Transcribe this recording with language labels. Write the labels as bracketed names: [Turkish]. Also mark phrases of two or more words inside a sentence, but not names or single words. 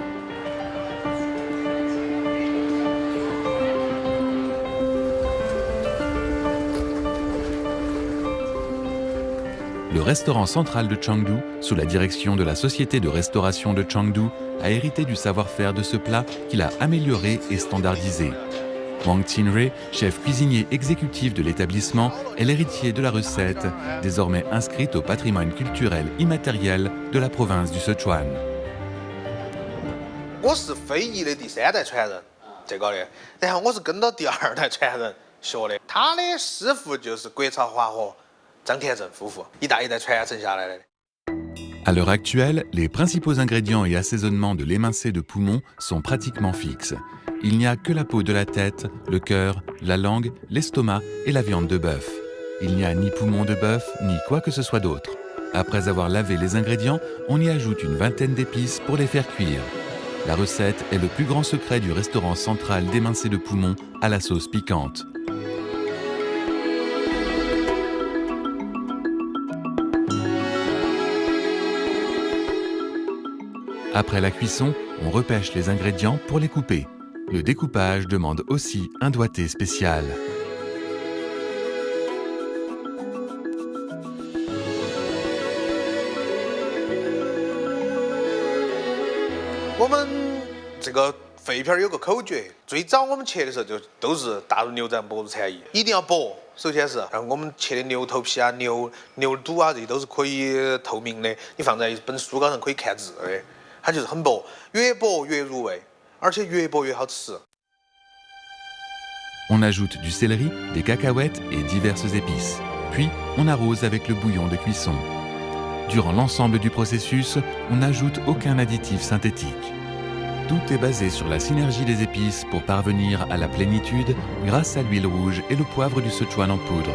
[French] Le restaurant central de Chengdu, sous la direction de la société de restauration de Chengdu, a hérité du savoir-faire de ce plat qu'il a amélioré et standardisé. Wang Qinrui, chef cuisinier exécutif de l'établissement, est l'héritier de la recette, désormais inscrite au patrimoine culturel immatériel de la province du Sichuan. [Chinese] 我是非遗的第3代传人，这个的，然后我是跟到第2代传人学的，他的师傅就是郭朝华和 张田正夫妇一代一代传承下来的。 [French] À l'heure actuelle, les principaux ingrédients et assaisonnements de l'émincé de poumon sont pratiquement fixes. Il n'y a que la peau de la tête, le cœur, la langue, l'estomac et la viande de bœuf. Il n'y a ni poumon de bœuf, ni quoi que ce soit d'autre. Après avoir lavé les ingrédients, on y ajoute une vingtaine d'épices pour les faire cuire. La recette est le plus grand secret du restaurant central d'émincé de poumon à la sauce piquante. Après la cuisson, on repêche les ingrédients pour les couper. Le découpage demande aussi un doigté spécial. [Chinese] 我们这个肺片有个口诀，最早我们切的时候就都是大入牛掌薄入残叶，一定要薄。首先是，我们切的牛头皮啊、牛肚啊，这些都是可以透明的，你放在一本书稿上可以看字的，它就是很薄，越薄越入味，而且越薄越好吃。 [French] On ajoute du céleri, des cacahuètes et diverses épices. Puis, on arrose avec le bouillon de cuisson. Durant l'ensemble du processus, on n'ajoute aucun additif synthétique. Tout est basé sur la synergie des épices pour parvenir à la plénitude grâce à l'huile rouge et le poivre du Sichuan en poudre.